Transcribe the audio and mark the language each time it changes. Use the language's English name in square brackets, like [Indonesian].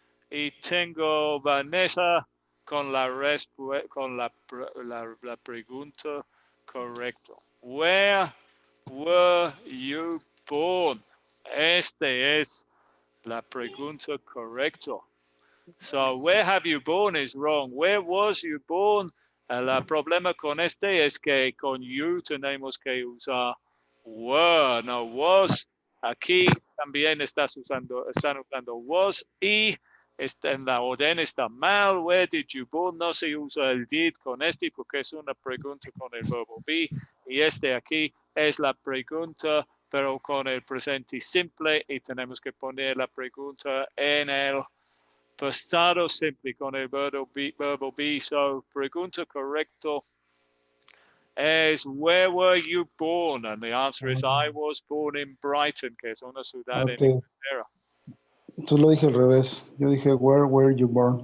[Spanish] Y tengo Vanessa con la pregunta correcta. [English] Where were you born? [Spanish] Este es la pregunta correcta. [English] So, where have you born is wrong. Where was you born? [Spanish] El problema con este es que con you tenemos que usar were, no was. Aquí también están usando was y en la orden está mal. [English] Where did you born? [Spanish] No se usa el did con este porque es una pregunta con el verbo be. Y este aquí es la pregunta, pero con el presente simple y tenemos que poner la pregunta en el pasado simple con el verbo be. [English] So, [Spanish] pregunta correcto [English] is where were you born? And the answer is I was born in Brighton, [Spanish] que es una ciudad en [English] Okay, [Spanish] Inglaterra. tú lo dije al revés. Yo dije, [English] where were you born?